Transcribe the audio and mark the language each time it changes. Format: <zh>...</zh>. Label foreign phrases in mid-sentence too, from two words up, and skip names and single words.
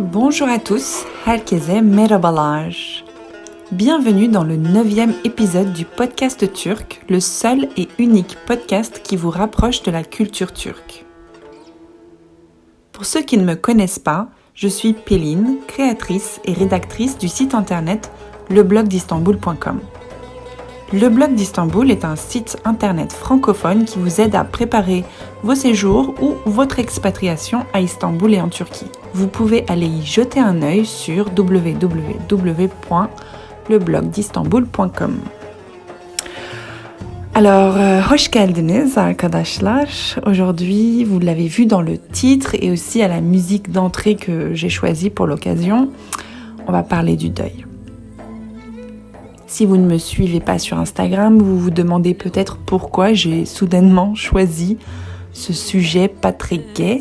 <fr>Bonjour à tous,</fr> <tr>herkese merhabalar.</tr> <fr>Bienvenue dans le 9e épisode du podcast turc, le seul et unique podcast qui vous rapproche de la culture turque. Pour ceux qui ne me connaissent pas, je suis Pelin, créatrice et rédactrice du site internet leblogdistanbul.com. Le blog d'Istanbul est un site internet francophone qui vous aide à préparer vos séjours ou votre expatriation à Istanbul et en Turquie. Vous pouvez aller y jeter un œil sur www.leblogdistanbul.com. Alors,</fr> <tr>hoş geldiniz arkadaşlar.</tr> <fr>Aujourd'hui, vous l'avez vu dans le titre et aussi à la musique d'entrée que j'ai choisie pour l'occasion, on va parler du deuil. Si vous ne me suivez pas sur Instagram, vous vous demandez peut-être pourquoi j'ai soudainement choisi ce sujet pas très gai.</fr>